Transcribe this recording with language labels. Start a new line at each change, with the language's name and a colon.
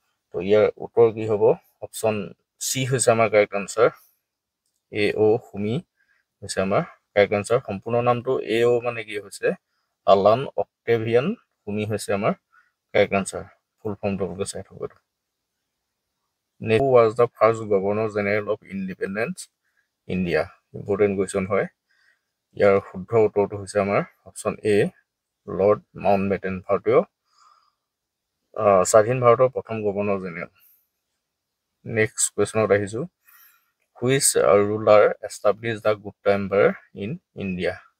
Assamese: তো ইয়াৰ উত্তৰ কি হ'ব? অপশ্যন চি হৈছে আমাৰ কাৰেক্ট আনচাৰ, A.O. হোমি হৈছে আমাৰ কাৰেক্ট আনচাৰ। সম্পূৰ্ণ নামটো A.O. মানে কি হৈছে আলান অক্টেভিয়ান হোমি হৈছে আমাৰ কাৰেক্ট আনচাৰ। ফুল ফৰ্মটো আপোনালোকে চাই থ'ব।
English: Who was the first Governor General of Independence India?
Assamese: Important question হয়। ইয়াৰ শুদ্ধ উত্তৰটো হৈছে আমাৰ অপশ্যন এ, লৰ্ড মাউণ্টবেটেন, ভাৰতীয় স্বাধীন ভাৰতৰ প্ৰথম গভৰ্ণৰ জেনেৰেল।
English: next
Assamese: কুৱেশ্যনত আহিছোঁ,
English: Which ruler establish the Gupta empire in India?